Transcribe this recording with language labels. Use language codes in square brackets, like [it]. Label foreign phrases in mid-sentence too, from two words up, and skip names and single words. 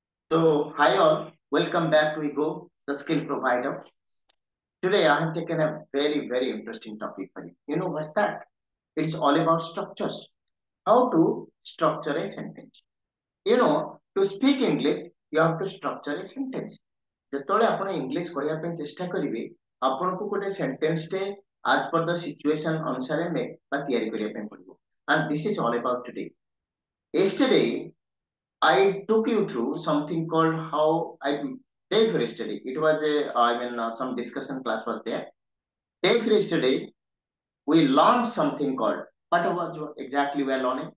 [en] So, hi all, welcome back to Ego, the skill provider. Today, I have taken a very interesting topic for you. You know what's that? It's all about structures. How to structure a sentence. To speak English, you have to structure a sentence. [or] ଯେତେବେଳେ ଆପଣ ଇଂଲିଶ କହିବା ପାଇଁ ଚେଷ୍ଟା କରିବେ ଆପଣଙ୍କୁ ଗୋଟେ ସେଣ୍ଟେନ୍ସଟେ [en] as per the situation [or] ଅନୁସାରେ ତିଆରି କରିବା ପାଇଁ ପଡିବ. [en] And this is all about today. Yesterday, I took you through something called how I day for yesterday. It was some discussion class was there. Day for yesterday, we learned something called what was exactly we are learning?